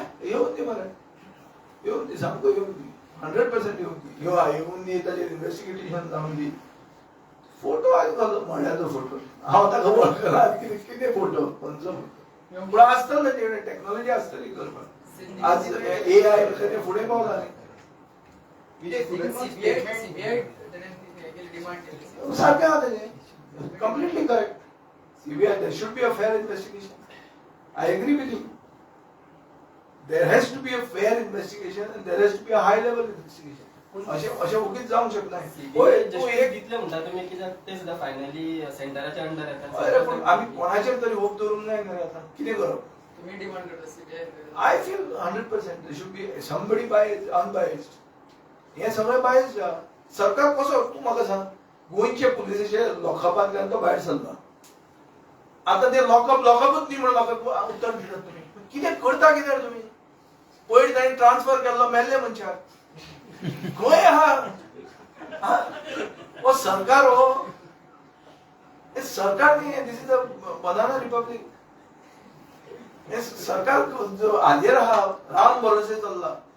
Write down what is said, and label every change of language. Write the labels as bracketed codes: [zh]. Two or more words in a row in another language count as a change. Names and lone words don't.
[kok] येऊन दी मरे येऊन दी सामको येऊन दी 100% येऊन दी येऊन दी ताचेर इन्व्हेस्टिगेशन जावन दी फोटो आयज म्हळ्याचो फोटो हांव ताका वळखना कितें फोटो खंयचो फोटो पूण आसतलें तेणे टॅक्नॉलॉजी आसतली करपाक आज AI तेणे फुडें पावला न्ही सीबीआय डिमांड केली सारकें आहा तेजें [en] completely correct CBI there should be a fair investigation I agree with you there has to be a fair investigation and there has to be a high level investigation [kok] अशें उगीच जावंक शकना तूं एक दितले म्हणटा तुमी कित्याक ते सुद्दां फायनली सेंटराच्या अंडर येता अरे पूण आमी कोणाचेर तरी होप दवरूंक जाय न्हय आतां कितें करप तुम्ही डिमांड करता सीबीआय [en] I feel 100% there should be somebody biased unbiased [kok] हे सगळें biased आहा सरकार कसो तूं म्हाका सांग गोंयचे पुलिसाचे लॉकअपांतल्यान तो भायर सरला आता ते लॉकअपच न्ही म्हणून म्हाका उत्तर दितात तुमी कितें करता कितें तुमी पयर ताणें ट्रान्सफर केल्लो मेल्ले मनशाक खंय आहा हो सरकार हो हे सरकार न्ही [en] this is a banana republic [kok] हे सरकार जो हाजेर आहा राम भरोसे चल्ला